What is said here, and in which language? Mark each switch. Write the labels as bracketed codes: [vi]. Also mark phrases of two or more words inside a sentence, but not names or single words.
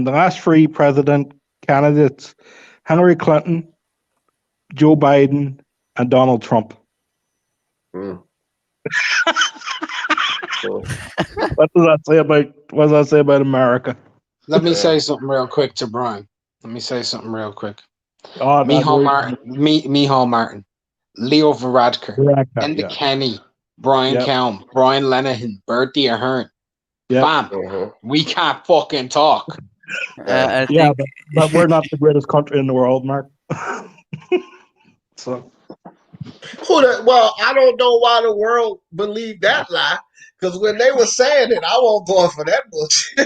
[en] The last 3 president candidates: Hillary Clinton, Joe Biden, and Donald Trump. Mm. What does that say about America? Let me say something real quick to Brian. Oh, Micheál Martin, Leo Varadkar, Enda Kenny, Brian Kelm, Brian Lenihan, Bertie Ahern. Bam. We can't fucking talk. But we're not the greatest country in the world, Mark. So. Well, I don't know why the world believed that lie. Because when they were saying it, I wasn't going for that bullshit.